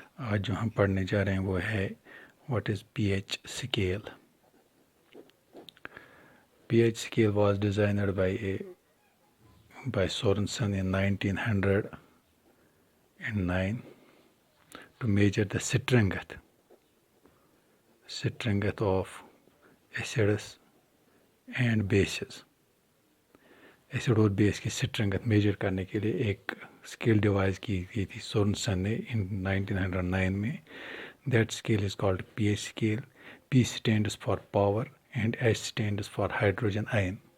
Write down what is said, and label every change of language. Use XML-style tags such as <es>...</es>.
<ur>آج جو ہم پڑھنے جا رہے ہیں وہ ہے</ur> <en>What is P H scale. P H scale was designed by Sorensen in 1909 to measure the strength of acids and bases.</en> <ur>Acid اور بیس کی اسٹرینگتھ میجر کرنے کے لیے ایک اسکیل ڈیوائز کی گئی تھی سورنسن نے ان 1909 میں.</ur> <en>That scale is called P H scale. P stands for power and H stands for hydrogen ion.</en>